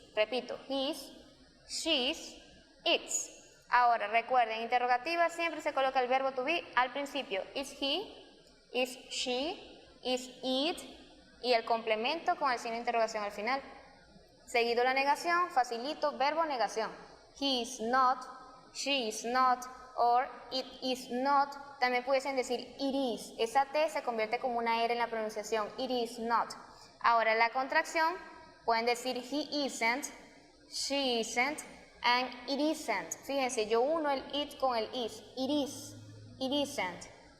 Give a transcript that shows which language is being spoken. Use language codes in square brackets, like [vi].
[es] Repito, [en] his, she's, its. [es] Ahora, recuerden, interrogativa siempre se coloca el verbo to be al principio. [en] Is he, is she, is it, [es] y el complemento con el signo de interrogación al final. Seguido la negación, facilito, verbo negación. [en] He is not, she is not, or it is not. [es] También pudiesen decir [en] it is. [es] Esa T se convierte como una R en la pronunciación. [en] It is not. [es] Ahora la contracción, pueden decir [en] he isn't, she isn't, and it isn't. [es] Fíjense, yo uno el it con el is. [en] It is, it isn't.